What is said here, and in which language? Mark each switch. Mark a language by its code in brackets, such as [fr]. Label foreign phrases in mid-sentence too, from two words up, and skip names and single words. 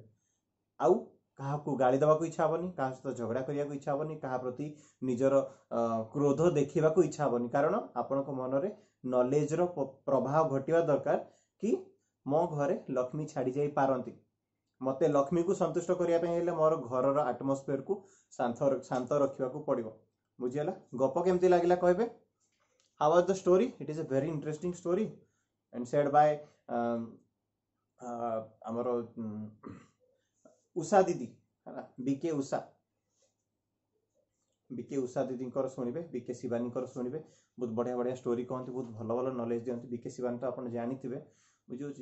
[or] ଆଉ କାହାକୁ ଗାଳି ଦେବାକୁ ଇଚ୍ଛା ହେବନି, କାହା ସହିତ ଝଗଡ଼ା କରିବାକୁ ଇଚ୍ଛା ହେବନି, କାହା ପ୍ରତି ନିଜର କ୍ରୋଧ ଦେଖେଇବାକୁ ଇଚ୍ଛା ହେବନି। କାରଣ ଆପଣଙ୍କ ମନରେ ନଲେଜର ପ୍ରଭାବ ଘଟିବା ଦରକାର କି ମୋ ଘରେ ଲକ୍ଷ୍ମୀ ଛାଡ଼ି ଯାଇ ପାରନ୍ତି। ମୋତେ ଲକ୍ଷ୍ମୀକୁ ସନ୍ତୁଷ୍ଟ କରିବା ପାଇଁ ହେଲେ ମୋର ଘରର ଆଟମସ୍ଫିୟରକୁ ଶାନ୍ତ ରଖିବାକୁ ପଡ଼ିବ। ବୁଝିଗଲା? ଗପ କେମିତି ଲାଗିଲା କହିବେ? [en] How was the story? It is a very interesting story and said by [or] ଆମର ଉଷା ଦିଦି, ବିକେ ଉଷା ଦିଦିଙ୍କର ଶୁଣିବେ, ବିକେ ଶିବାନୀଙ୍କର ଶୁଣିବେ। ବହୁତ ବଢ଼ିଆ ବଢ଼ିଆ ଷ୍ଟୋରି କହନ୍ତି, ବହୁତ ଭଲ ଭଲ ନଲେଜ ଦିଅନ୍ତି। ବିକେ ଶିବାନୀ ତ ଆପଣ ଜାଣିଥିବେ, ବୁଝିହେଉଛି।